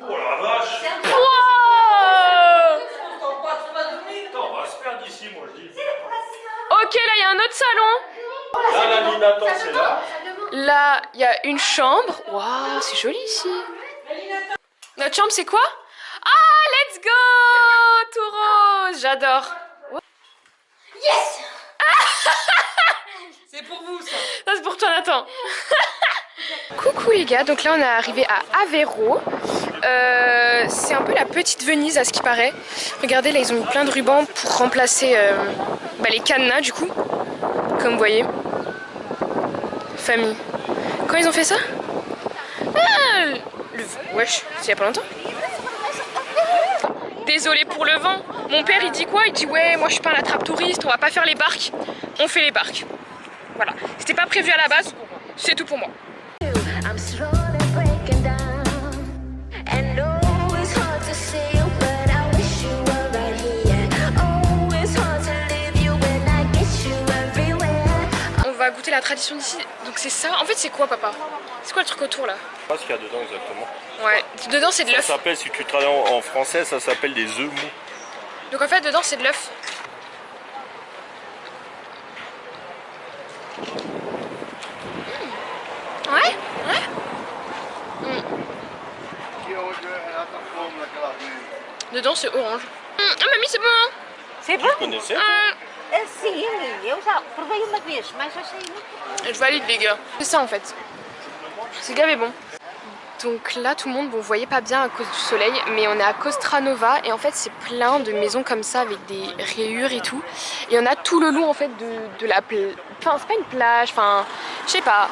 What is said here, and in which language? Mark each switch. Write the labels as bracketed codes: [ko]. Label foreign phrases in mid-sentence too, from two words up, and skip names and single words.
[fr] Oh la vache! Wow! Attends, on va se perdre d'ici, moi je dis. Ok, là il y a un autre salon. Là, la ligne d'attente, c'est là. Là, il y a une chambre. Waouh, c'est joli ici. Notre chambre, c'est quoi? [en] Ah, let's go! [fr] Tout rose, j'adore. Yes! C'est pour vous ça. Ça, c'est pour toi, Nathan. Coucou les gars, donc là on est arrivé à Aveiro. C'est un peu la petite Venise à ce qui paraît. Regardez, là ils ont mis plein de rubans pour remplacer les cadenas du coup. Comme vous voyez. Famille. Quand ils ont fait ça? Ah, wesh, c'est il y a pas longtemps. Désolé pour le vent. Mon père il dit quoi? Il dit ouais, moi je suis pas un attrape touriste, on va pas faire les barques. On fait les barques. Voilà. C'était pas prévu à la base. C'est tout pour moi. [en] I'm slowly breaking down. And oh, it's hard to see you, but I wish you were right here. Oh, it's hard to leave you when I get you everywhere. [fr] On va goûter la tradition d'ici. Donc c'est ça. En fait, c'est quoi, papa? C'est quoi le truc autour là? Je sais pas ce qu'il y a dedans exactement. Ouais. Dedans, c'est de Ça l'œuf. s'appelle, si tu travailles en français, ça s'appelle des œufs mous. Donc en fait, dedans, c'est de l'œuf. Ouais. Ouais. Dedans, c'est orange. Ah, mamie, c'est bon, hein? C'est Tu bom? connaissais [pt] Sim, eu já provei uma vez, mas achei muito. [fr] Je valide, les gars. C'est ça, en fait. C'est gavé bon. Donc là, tout le monde, bon, vous voyez pas bien à cause du soleil, mais on est à Costranova et en fait, c'est plein de maisons comme ça avec des rayures et tout. Et on a tout le long en fait de la plage. Enfin, c'est pas une plage, enfin, je sais pas.